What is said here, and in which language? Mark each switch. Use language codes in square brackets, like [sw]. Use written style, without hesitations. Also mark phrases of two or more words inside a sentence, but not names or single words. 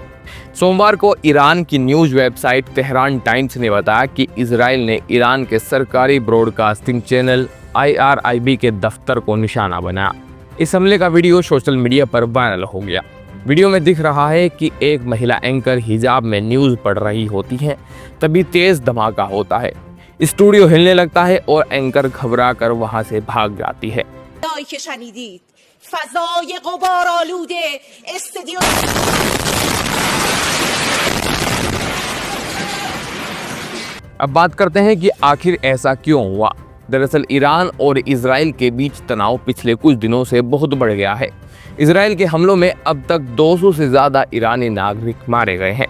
[hi] सोमवार को ईरान की [en] news website [hi] तेहरान टाइम्स ने बताया कि इजराइल ने ईरान के सरकारी [en] broadcasting channel [hi] IRIB के दफ्तर को निशाना बनाया। इस हमले का वीडियो [en] social media [hi] पर वायरल हो गया। वीडियो में दिख रहा है कि एक महिला एंकर हिजाब में न्यूज़ पढ़ रही होती है, तभी तेज़ धमाका होता है, स्टूडियो हिलने लगता है और एंकर घबरा कर वहाँ से भाग जाती है। [fa] که شنیدید فضای غبارآلوده استدیو [hi] अब बात करते हैं कि आखिर ऐसा क्यों हुआ। दरअसल ईरान और इजराइल के बीच तनाव पिछले कुछ दिनों से बहुत बढ़ गया है। इजराइल के हमलों में अब तक 200 से ज़्यादा ईरानी नागरिक मारे गए हैं।